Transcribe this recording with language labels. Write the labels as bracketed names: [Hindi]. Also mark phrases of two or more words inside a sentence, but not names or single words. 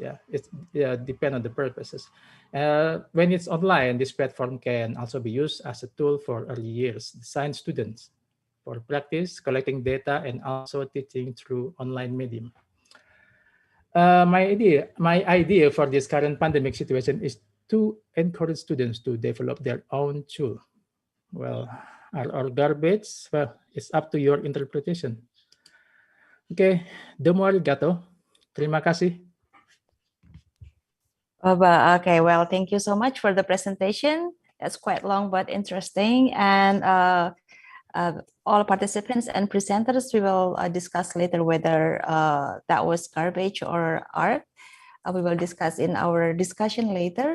[English] It depends on the purposes. When it's online, this platform can also be used as a tool for early years design students for practice, collecting data, and also teaching through online medium. My idea for this current pandemic situation is to encourage students to develop their own tool. Well, our garbage, well, it's up to your interpretation. Okay, [Japanese] domo arigato. [Indonesian] Terima kasih. [English] Okay, well, thank you so much for the presentation. That's quite long but interesting. And all participants and presenters, we will discuss later whether that was garbage or art. We will discuss in our discussion later.